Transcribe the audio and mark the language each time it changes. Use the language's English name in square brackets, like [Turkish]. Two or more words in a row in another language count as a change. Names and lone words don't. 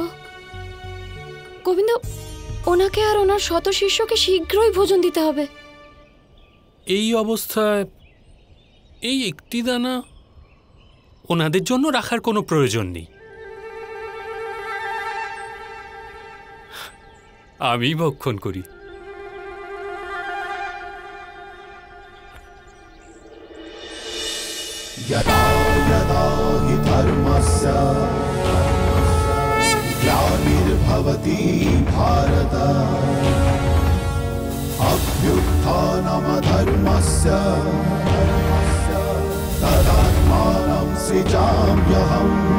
[Bangla] গোবিন্দ, ওনাকে আর ওনার শত শিষ্যকে শীঘ্রই ভোজন দিতে হবে। এই অবস্থায় এই একটি দানা ওনাদের জন্য রাখার কোনো প্রয়োজন নেই। আমি ভক্ষণ করি। [Sanskrit] यदा यदा हि धर्मस्य ग्लानिर्भवति भारत अभ्युत्थानमधर्मस्य तदात्मानं सृजाम्यहम्।